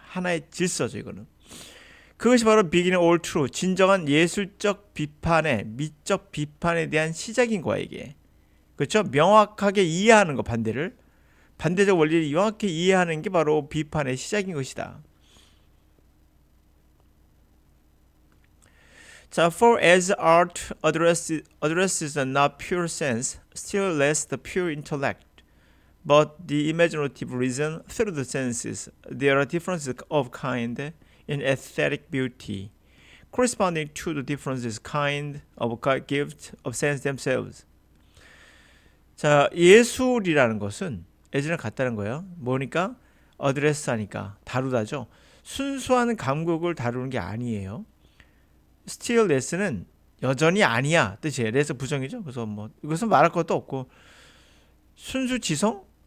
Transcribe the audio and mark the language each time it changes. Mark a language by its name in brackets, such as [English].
[Korean] 하나의 질서죠, 이거는. 그것이 바로 [English] beginning all true, [Korean] 진정한 예술적 비판의, 미적 비판에 대한 시작인 거야, 이게. 그렇죠? 명확하게 이해하는 거, 반대를. 반대적 원리를 명확히 이해하는 게 바로 비판의 시작인 것이다. [English] 자, for as art addresses not pure sense, still less the pure intellect, but the imaginative reason through the senses, there are differences of kind in aesthetic beauty, corresponding to the differences kind of gift of sense themselves. [Korean] 자, 예술이라는 것은 예전에 같다는 거예요. 뭐니까? 어드레스 하니까 다루다죠. 순수한 감각을 다루는 게 아니에요. still less는 여전히 아니야 뜻이에요. less 부정이죠. 그래서 뭐 이것은 말할 것도 없고 순수 지성?